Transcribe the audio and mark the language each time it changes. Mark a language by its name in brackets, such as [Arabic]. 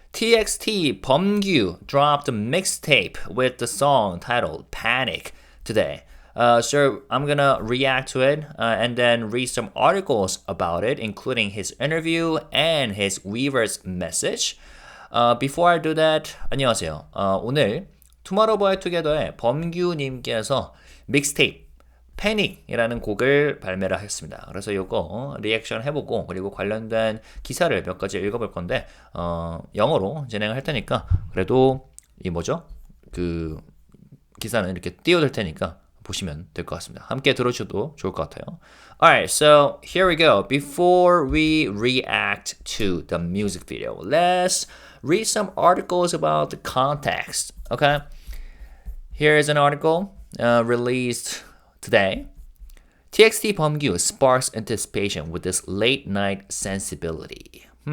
[English] TXT Beomgyu dropped a mixtape with the song titled Panic today. So I'm gonna react to it and then read some articles about it, including his interview and his Weverse message. Before I do that, [Korean] 안녕하세요. 오늘 투모로우바이투게더의 범규님께서 믹스테이프 패닉이라는 곡을 발매를 했습니다. 그래서 이거 리액션 해보고 그리고 관련된 기사를 몇 가지 읽어볼 건데 영어로 진행을 할 테니까 그래도 이 뭐죠? 그 기사는 이렇게 띄워둘 테니까 보시면 될 것 같습니다. 함께 들어주셔도 좋을 것 같아요. [English] Alright, so here we go. Before we react to the music video, let's read some articles about the context. Okay? Here is an article released today. TXT Beomgyu sparks anticipation with this late night sensibility.